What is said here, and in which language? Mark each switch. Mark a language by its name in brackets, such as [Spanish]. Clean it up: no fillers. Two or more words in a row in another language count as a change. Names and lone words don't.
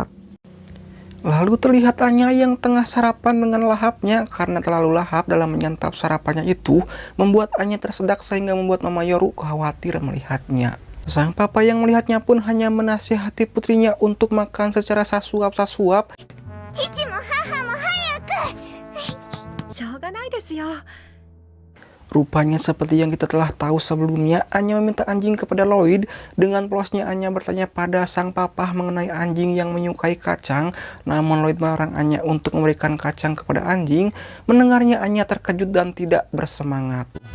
[Indonesian] Lalu terlihat Anya yang tengah sarapan dengan lahapnya, karena terlalu lahap dalam menyantap sarapannya itu membuat Anya tersedak sehingga membuat Mama Yoru khawatir melihatnya. Sang papa yang melihatnya pun hanya menasihati putrinya untuk makan secara sasuap-sasuap. [Japanese] 父も母も早く. しょうがないですよ. [Indonesian] Rupanya seperti yang kita telah tahu sebelumnya, Anya meminta anjing kepada Lloyd. Dengan polosnya Anya bertanya pada sang papa mengenai anjing yang menyukai kacang, namun Lloyd melarang Anya untuk memberikan kacang kepada anjing. Mendengarnya Anya terkejut dan tidak bersemangat.